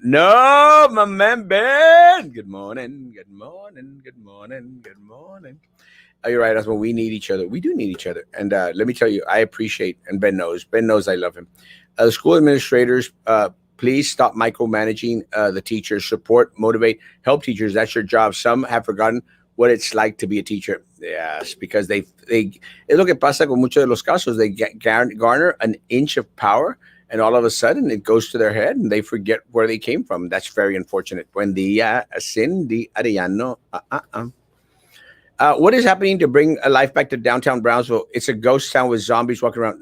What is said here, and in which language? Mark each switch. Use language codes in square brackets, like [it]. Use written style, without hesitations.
[en] No, my man Ben. Good morning. Good morning. Good morning. Good morning. You're right, Osmo. We need each other. We do need each other. And let me tell you, I appreciate, and Ben knows. Ben knows I love him. The school administrators, please stop micromanaging the teachers. Support, motivate, help teachers. That's your job. Some have forgotten what it's like to be a teacher. Yes, because they [es] es lo que pasa con muchos de los casos. [en] They garner an inch of power, and all of a sudden it goes to their head, and they forget where they came from. That's very unfortunate. [es] Buen día, [en] Cindy Arellano. What is happening to bring a life back to downtown Brownsville? It's a ghost town with zombies walking around.